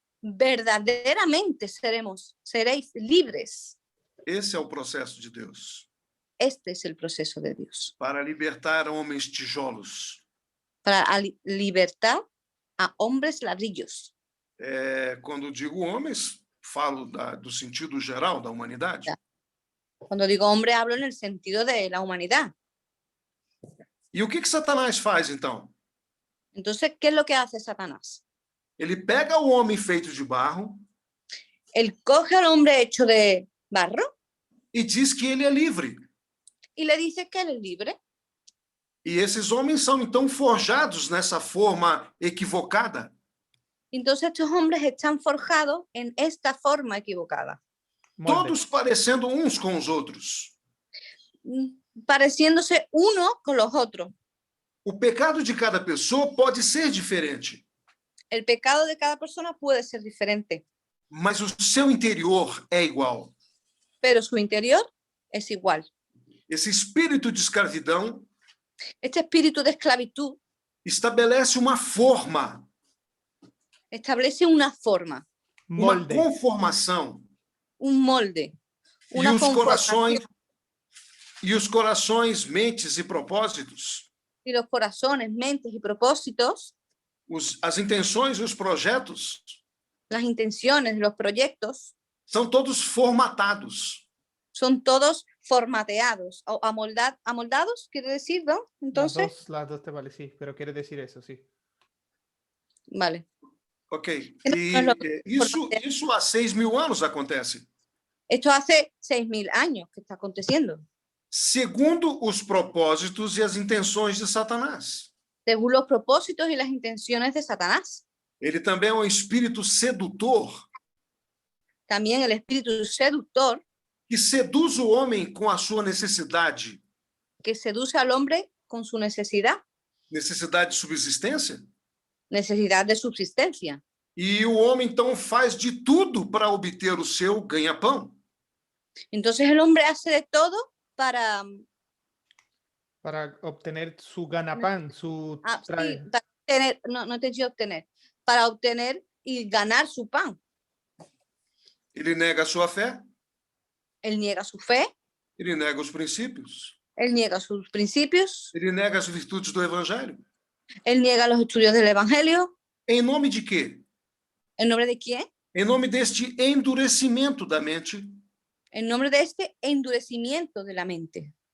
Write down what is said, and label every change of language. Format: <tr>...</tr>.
<es>verdaderamente seréis libres.</es> <pt>Esse é o processo de Deus.</pt> <es>Este es el proceso de Dios.</es> <pt>Para libertar homens tijolos.</pt> <es>Para libertar a hombres ladrillos.</es> <pt>Quando digo homens, falo do sentido geral da humanidade.</pt> <es>Cuando digo hombre, hablo en el sentido de la humanidad.</es> <pt>E o que Satanás faz, então?</pt> <es>Entonces, ¿qué es lo que hace Satanás?</es> <pt>Ele pega o homem feito de barro</pt> <es>Él coge al hombre hecho de barro</es> <pt>e diz que ele é livre.</pt> <es>y le dice que él es libre.</es> <pt>E esses homens são, então, forjados nessa forma equivocada.</pt> <es>Entonces estos hombres están forjados en esta forma equivocada,</es> <pt>Todos parecendo uns com os outros.</pt> <es>pareciéndose uno con los otros.</es> <pt>O pecado de cada pessoa pode ser diferente,</pt> <es>El pecado de cada persona puede ser diferente,</es> <pt>mas o seu interior é igual.</pt> <es>pero su interior es igual.</es> <pt>Esse espírito de escravidão</pt> <es>Este espíritu de esclavitud</es> <pt>estabelece uma forma,</pt> <es>establece una forma,</es> <pt>uma Molde. conformação.</pt> <es>un molde,</es> <pt>E</pt> <es>una</es> <pt>os</pt> <es>conformación.</es> <pt>corações, mentes e propósitos,</pt> <es>Y los corazones, mentes y propósitos,</es> <pt>as intenções e os projetos</pt> <es>las intenciones, los proyectos,</es> <pt>são todos formatados.</pt> <es>son todos formateados o amoldados, quiere decir, ¿no? Entonces, Las dos te vale, sí, pero quiere decir eso, sí. vale. Ok.</es> <pt>Não, E mas não- isso há 6.000 anos acontece.</pt> <es>Esto hace 6.000 años que está aconteciendo,</es> <pt>Segundo os propósitos e as intenções de Satanás.</pt> <es>según los propósitos y las intenciones de Satanás.</es> <pt>Ele também é um espírito sedutor</pt> <es>También el espíritu seductor</es> <pt>que seduz o homem com a sua necessidade.</pt> <es>que seduce al hombre con su necesidad</es> <pt>Necessidade de subsistência.</pt> <es>de subsistencia.</es> <pt>E o homem, então, faz de tudo para obter o seu ganha-pão.</pt> <es>Entonces el hombre hace de todo para, Para obtener su ganapán, sí, para obtener, no entendí obtener, para obtener y ganar su pan.</es> <pt>Ele nega a sua fé,</pt> <es>Él niega su fe,</es> <pt>ele nega os princípios,</pt> <es>él niega sus principios,</es> <pt>ele nega as virtudes do evangelho.</pt> <es>él niega los estudios del Evangelio.</es> <pt>Em nome de quê?</pt> <es>¿En nombre de quién?</es> <pt>Em nome deste endurecimento da mente,</pt> <es>En nombre de este endurecimiento de la mente.</es>